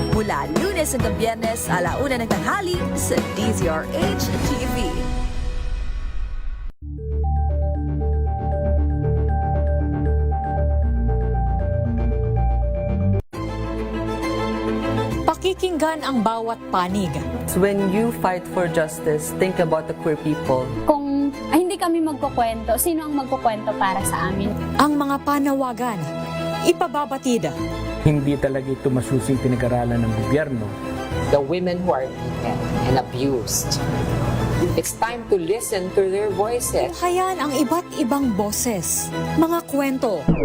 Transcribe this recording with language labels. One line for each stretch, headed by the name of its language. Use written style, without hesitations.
Filipino: Mula Lunes hanggang Biyernes, 1:00 ng tanghali sa DZRH TV. Pakikinggan ang bawat panig.
English: When you fight for justice, think about the queer people.
Filipino: Kung hindi kami magkukwento, sino ang magkukwento para sa amin? Ang mga panawagan, ipababatid. Hindi talaga ito masusing pinag-aralan ng gobyerno.
English: The women who are beaten and abused. It's time to listen to their voices.
Filipino: Hayan ang iba't ibang boses, mga kwento.